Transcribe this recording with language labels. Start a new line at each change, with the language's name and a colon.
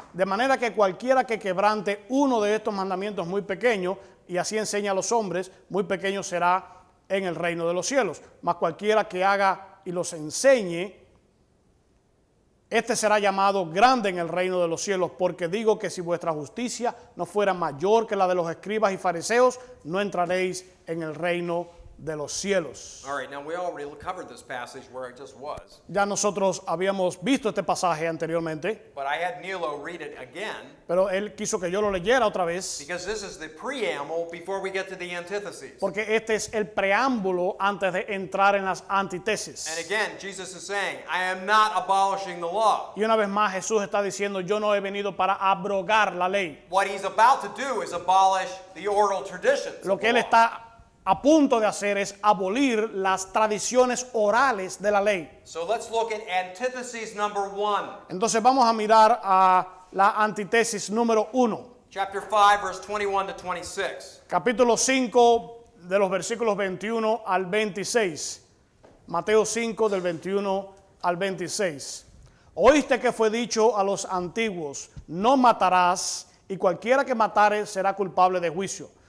Spanish: De manera que cualquiera que quebrante uno de estos mandamientos muy pequeños, y así enseña a los hombres, muy pequeño será en el reino de los cielos. Mas cualquiera que haga y los enseñe, este será llamado grande en el reino de los cielos, porque digo que si vuestra justicia no fuera mayor que la de los escribas y fariseos, no entraréis en el reino de los cielos.
English: All right, now we already covered this passage where it just was.
Spanish: Ya nosotros habíamos visto este pasaje anteriormente,
English: But I had Nilo read it again
Spanish: pero él quiso que yo lo leyera otra vez,
English: because this is the preamble before we get to the antitheses.
Spanish: porque este es el preámbulo antes de entrar en las antítesis.
English: And again, Jesus is saying, I am not abolishing the law.
Spanish: Y una vez más Jesús está diciendo, yo no he venido para abrogar la ley.
English: What he's about to do is abolish the oral traditions.
Spanish: Lo
English: of
Spanish: que
English: the
Spanish: él
English: law.
Spanish: está a punto de hacer es abolir las tradiciones orales de la ley.
English: So let's look at antithesis number 1.
Spanish: Entonces vamos a mirar a la antítesis número 1.
English: Chapter 5, verse 21 to 26.
Spanish: Capítulo 5 de los versículos 21 al 26. Mateo 5 del 21 al 26. Oíste que fue dicho a los antiguos, no matarás, y cualquiera que matare será culpable de juicio.